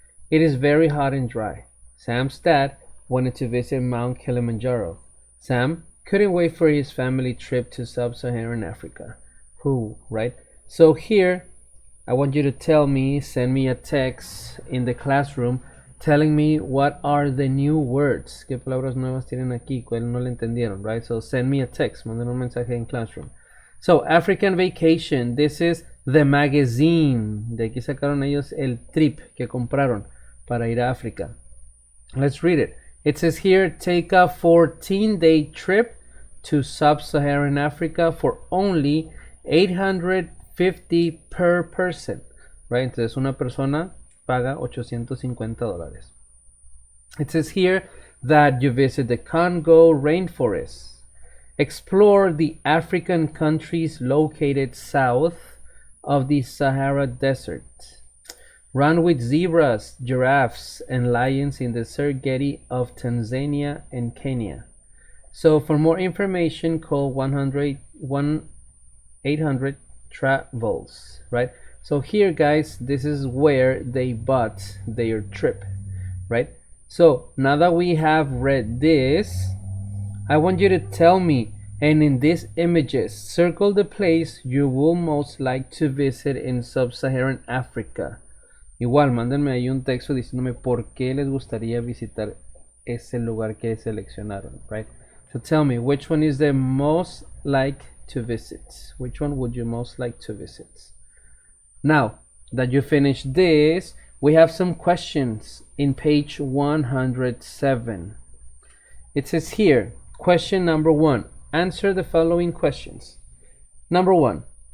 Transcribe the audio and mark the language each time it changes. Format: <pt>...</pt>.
<en>It is very hot and dry. Sam's dad wanted to visit Mount Kilimanjaro. Sam couldn't wait for his family trip to sub-Saharan Africa. Right? So here, I want you to send me a text in the classroom telling me what are the new words.</en> <es>¿Qué palabras nuevas tienen aquí? ¿Cuál no le entendieron?</es> <en>Right? So send me a text.</en> <es>Manden un mensaje en classroom. So, African Vacation.</es> <en>This is the magazine.</en> <es>De aquí sacaron ellos el trip que compraron para ir a África.</es> <en>Let's read it. It says here, take a 14-day trip to sub-Saharan Africa for only $850 per person. Right?</en> <es>Entonces una persona paga $850.</es> <en>It says here that you visit the Congo rainforest. Explore the African countries located south of the Sahara Desert. Run with zebras, giraffes, and lions in the Serengeti of Tanzania and Kenya. So for more information, call 1-800-TRAVELS, right? So here, guys, this is where they bought their trip, right? So now that we have read this, I want you to tell me, and in these images, circle the place you will most like to visit in sub-Saharan Africa.</en> <es>Igual, mándenme ahí un texto diciéndome por qué les gustaría visitar ese lugar que seleccionaron, right?</es> <en>So tell me, which one is the most like to visit? Which one would you most like to visit? Now that you finished this, we have some questions in page 107. It says here, question number 1. Answer the following questions. Number 1.</en>